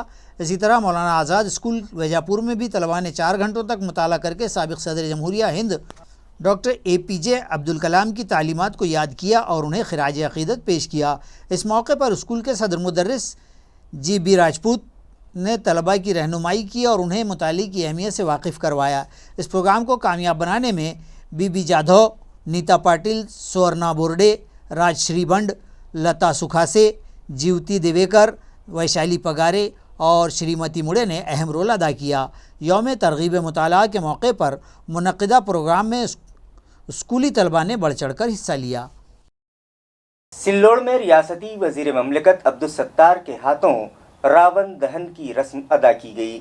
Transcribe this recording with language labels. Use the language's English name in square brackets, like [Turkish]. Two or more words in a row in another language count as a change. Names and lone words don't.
[Urdu] اسی طرح مولانا آزاد اسکول ویجاپور میں بھی طلباء نے 4 گھنٹوں تک مطالعہ کر کے سابق صدر جمہوریہ ہند ڈاکٹر APJ عبدالکلام کی تعلیمات کو یاد کیا اور انہیں خراج عقیدت پیش کیا۔ اس موقع پر اسکول کے صدر مدرس GB راجپوت نے طلباء کی رہنمائی کی اور انہیں مطالعے کی اہمیت سے واقف کروایا۔ اس پروگرام کو کامیاب بنانے میں BB جادھو، نیتا پاٹل، سورنا بورڈے، راج شری بنڈ، لتا سکھاسے، جیوتی دیویکر، ویشالی پگارے اور شریمتی مڑے نے اہم رول ادا کیا۔ یوم ترغیب مطالعہ کے موقع پر منعقدہ پروگرام میں اسکولی طلباء نے بڑھ چڑھ کر حصہ لیا۔ سلوڑ میں ریاستی وزیر مملکت عبدالستار کے ہاتھوں راون دہن کی رسم ادا کی گئی۔